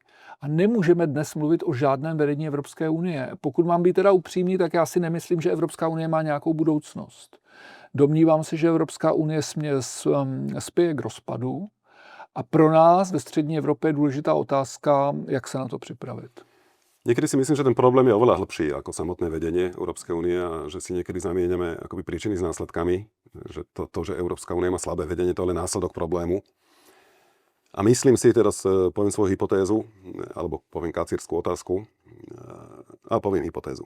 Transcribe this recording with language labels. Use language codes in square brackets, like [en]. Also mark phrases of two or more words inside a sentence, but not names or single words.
[cs] A nemůžeme dnes mluvit o žádném vedení Evropské unie. Pokud mám být teda upřímný, tak já si nemyslím, že Evropská unie má nějakou budoucnost. Domnívám se, že Evropská unie spěje k rozpadu a pro nás ve střední Evropě je důležitá otázka, jak se na to připravit. [sk] Niekedy si myslím, že ten problém je oveľa hlbší ako samotné vedenie Európskej únie a že si niekedy zamieňame akoby príčiny s následkami, že to, že Európska únia má slabé vedenie, to je len následok problému. A myslím si, teraz poviem svoju hypotézu, alebo poviem kacírskú otázku, a poviem hypotézu.